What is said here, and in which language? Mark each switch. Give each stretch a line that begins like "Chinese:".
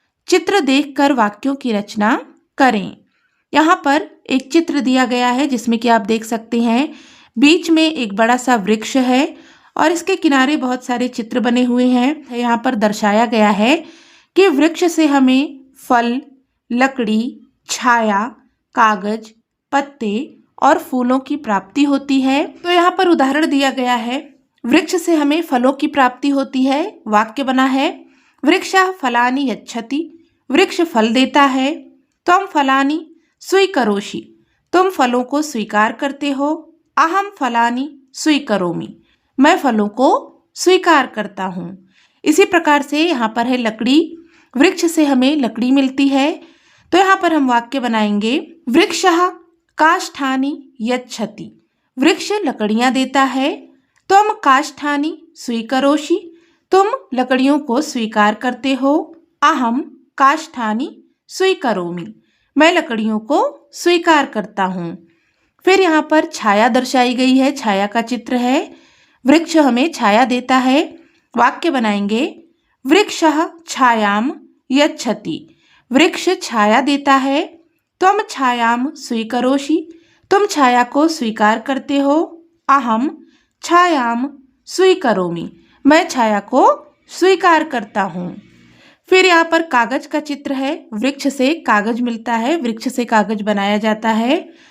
Hindi: चित्र देखकर वाक्यों की रचना करें। यहाँ पर एक चित्र दिया गया है जिसमें कि आप देख सकते हैं बीच में एक बड़ा सा वृक्ष है और इसके किनारे बहुत सारे चित्र बने हुए हैं। यहाँ पर दर्शाया गया है कि वृक्ष से हमें फल, लकड़ी, छाया, कागज, पत्ते और फूलों की प्राप्ति होती है। तो यहाँ पर उदाहरण दिया गया है, वृक्ष से हमें फलों की प्राप्ति होती है। वाक्य बना है,
Sanskrit: वृक्षः फलानि यच्छति।
Hindi: वृक्ष फल देता है।
Sanskrit: त्वं फलानि स्वीकरोषि।
Hindi: तुम फलों को स्वीकार करते हो।
Sanskrit: अहम फलानि स्वीकरोमि।
Hindi: मैं फलों को स्वीकार करता हूँ। इसी प्रकार से यहाँ पर है लकड़ी, वृक्ष से हमें लकड़ी मिलती है। तो यहाँ पर हम वाक्य बनाएंगे,
Sanskrit: वृक्षः काष्ठानि यच्छति।
Hindi: वृक्ष लकड़ियाँ देता है।
Sanskrit: त्वं काष्ठानि स्वीकरोषि।
Hindi: तुम लकड़ियों को स्वीकार करते हो।
Sanskrit: अहम काष्ठानि स्वीकरोमि।
Hindi: मैं लकड़ियों को स्वीकार करता हूँ। फिर यहाँ पर छाया दर्शाई गई है, छाया का चित्र है। वृक्ष हमें छाया देता है। वाक्य बनाएंगे,
Sanskrit: वृक्षः छायां यच्छति।
Hindi: वृक्ष छाया देता है।
Sanskrit: त्वं छायां स्वीकरोषि।
Hindi: तुम छाया को स्वीकार करते हो।
Sanskrit: अहम छायां स्वीकरोमि।
Hindi: मैं छाया को स्वीकार करता हूँ। फिर यहाँ पर कागज का चित्र है। वृक्ष से कागज मिलता है, वृक्ष से कागज बनाया जाता है।